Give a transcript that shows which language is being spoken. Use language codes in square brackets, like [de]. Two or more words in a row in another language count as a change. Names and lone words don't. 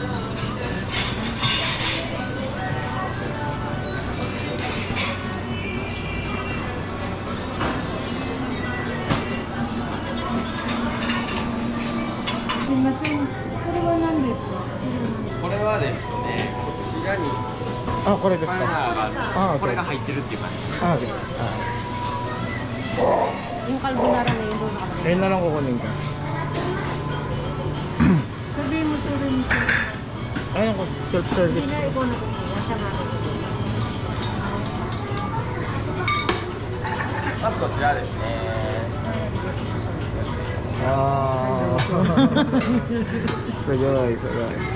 [ja] Sumimasen. [tl] Pero wala [ja] ですか? これはですね、こちらにあ、これですバナナか。があるんですけあど、これが入ってるっていう感じ。 [en] Ah, okay. [tl] Yung carbonara na yun doon nakalagay. Ayun na lang kukunin ko. Sabihin mo, sabihin mo. Ayun ko, self-service. Hindi na ikaw na kumuha. Siya nga. [ja] まずこちらですね。 Ah. [tl] Sagay, sagay.